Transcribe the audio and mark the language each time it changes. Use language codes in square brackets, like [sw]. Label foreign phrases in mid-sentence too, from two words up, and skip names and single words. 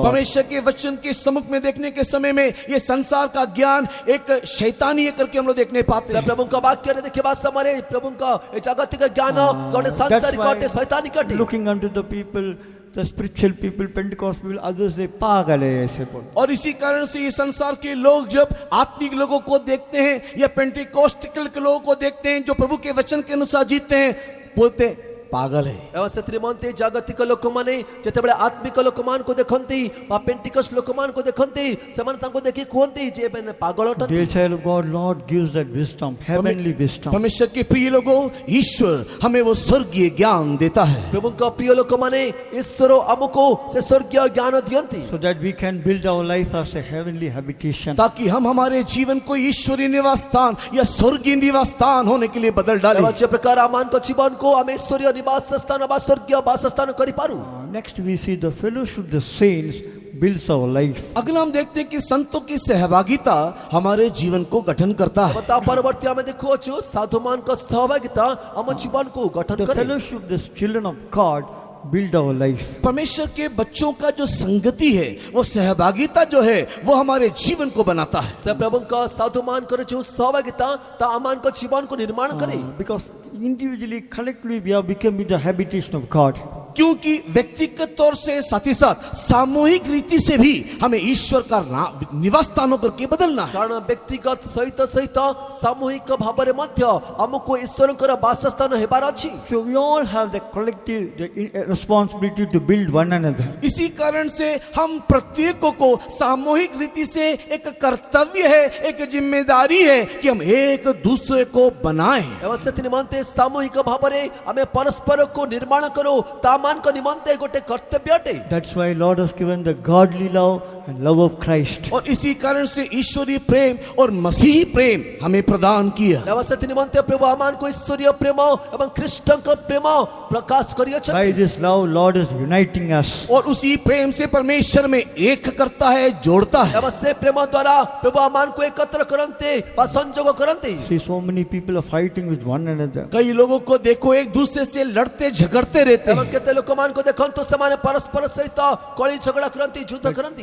[hi] परमेश्वर के वचन के सम्मुख में देखने के समय में ये संसार का ज्ञान एक शैतानी है करके हम लोग देखने पाते [or] ସେ [hi] हैं। [or] ପ୍ରଭୁଙ୍କ ବାକ୍ୟରେ ଦେଖିବା ସମୟରେ ପ୍ରଭୁଙ୍କ ଏ ଜାଗତିକ ଜ୍ଞାନ ଗୋଟେ [en] That's [or] ସାଂସାରିକ [en] why [or] ଅଟେ, ଶୈତାନିକ ଅଟେ। [en] looking unto the people, the spiritual people, Pentecost people, others they [hi] पागल है ऐसे बोल। और इसी कारण से ये संसार के लोग जब आत्मिक लोगों को देखते हैं या पेंटिकोस्टिकल के लोगों को देखते हैं जो प्रभु के वचन के अनुसार जीते हैं, बोलते हैं पागल है। [or] ଏବଂ ସେଥି ନିମନ୍ତେ ଜାଗତିକ ଲୋକମାନେ ଯେତେବେଳେ ଆତ୍ମିକ ଲୋକମାନଙ୍କୁ ଦେଖନ୍ତି ବା ପେଣ୍ଟିକଷ୍ଟ ଲୋକମାନଙ୍କୁ ଦେଖନ୍ତି ସେମାନେ ତାଙ୍କୁ ଦେଖି କୁହନ୍ତି ଯେ ଏମାନେ ପାଗଳ ଅଟନ୍ତି। [en] Dear child of God, Lord gives that wisdom, heavenly wisdom. [hi] परमेश्वर के प्रिय लोगों, ईश्वर हमें वो स्वर्गीय ज्ञान देता है [or] ପ୍ରଭୁଙ୍କ ପ୍ରିୟ ଲୋକମାନେ ଈଶ୍ୱର ଆମକୁ ସେ ସ୍ୱର୍ଗୀୟ ଜ୍ଞାନ ଦିଅନ୍ତି [en] So that we can build our life as a heavenly habitation. [hi] ताकि हम हमारे जीवन को ईश्वरीय निवास स्थान या स्वर्गीय निवास स्थान होने के लिए बदल डालें। [or] ଏବଂ ଯେ ପ୍ରକାର ଆମମାନଙ୍କ ଜୀବନକୁ ଆମେ ଈଶ୍ୱରୀୟ ନିବାସ ସ୍ଥାନ ବା ସ୍ୱର୍ଗୀୟ ବାସସ୍ଥାନ କରିପାରୁ। [en] Next we see the fellowship of the saints builds our life. [hi] अगला हम देखते हैं कि संतों की सहभागिता हमारे जीवन को गठन करता है। [or] ଏବଂ ତା ପରବର୍ତ୍ତୀ ଆମେ ଦେଖୁଅଛୁ ସାଧୁମାନଙ୍କ ସହଭାଗିତା ଆମ ଜୀବନକୁ ଗଠନ [en] The [or] କରେ। [en] fellowship of the children of God build our life. [hi] परमेश्वर के बच्चों का जो संगति है, वो सहभागिता जो है, वो हमारे जीवन को बनाता है। [or] ସେ ପ୍ରଭୁଙ୍କ ସାଧୁମାନଙ୍କର ଯେଉଁ ସହଭାଗିତା ତା ଆମମାନଙ୍କ ଜୀବନକୁ ନିର୍ମାଣ କରେ। [en] Because individually, collectively we are becoming the habitation of God. [hi] क्योंकि व्यक्तिगत तौर से साथ ही साथ सामूहिक रीति से भी हमें ईश्वर का निवास स्थान होकर के बदलना है। [or] କାରଣ ବ୍ୟକ୍ତିଗତ ସହିତ ସହିତ ସାମୂହିକ ଭାବରେ ମଧ୍ୟ ଆମକୁ ଈଶ୍ୱରଙ୍କର ବାସସ୍ଥାନ ହେବାର ଅଛି। [en] So we all have the collective responsibility to build one another. [hi] इसी कारण से हम प्रत्येकों को सामूहिक रीति से एक कर्तव्य है, एक जिम्मेदारी है कि हम एक दूसरे को बनाएं। [or] ଏବଂ ସେଥି ନିମନ୍ତେ ସାମୂହିକ ଭାବରେ ଆମେ ପରସ୍ପରକୁ ନିର୍ମାଣ କରୁ ତାମାନଙ୍କ ନିମନ୍ତେ ଗୋଟେ କର୍ତ୍ତବ୍ୟ ଅଟେ। [en] That's why Lord has given the godly love and love of Christ. [hi] और इसी कारण से ईश्वरीय प्रेम और मसीही प्रेम हमें प्रदान किया। [or] ଏବଂ ସେଥି ନିମନ୍ତେ ପ୍ରଭୁ ଆମମାନଙ୍କୁ ଈଶ୍ୱରୀୟ ପ୍ରେମ ଏବଂ ଖ୍ରୀଷ୍ଟଙ୍କ ପ୍ରେମ ପ୍ରକାଶ [en] By [or] କରିଅଛନ୍ତି। [en] this love, Lord is uniting us. [hi] और उसी प्रेम से परमेश्वर में एक करता है, जोड़ता है। [or] ଏବଂ ସେ ପ୍ରେମ ଦ୍ୱାରା ପ୍ରଭୁ ଆମମାନଙ୍କୁ एकत्र କରନ୍ତି ବା ସଂଯୋଗ କରନ୍ତି। [en] See, so many people are fighting with one another. [hi] कई लोगों को देखो एक दूसरे से लड़ते झगड़ते रहते [or] ଏବଂ [hi] हैं। [or] କେତେ ଲୋକମାନଙ୍କୁ ଦେଖନ୍ତୁ ସେମାନେ ପରସ୍ପର ସହିତ କଳି ଝଗଡ଼ା କରନ୍ତି, ଯୁଦ୍ଧ କରନ୍ତି।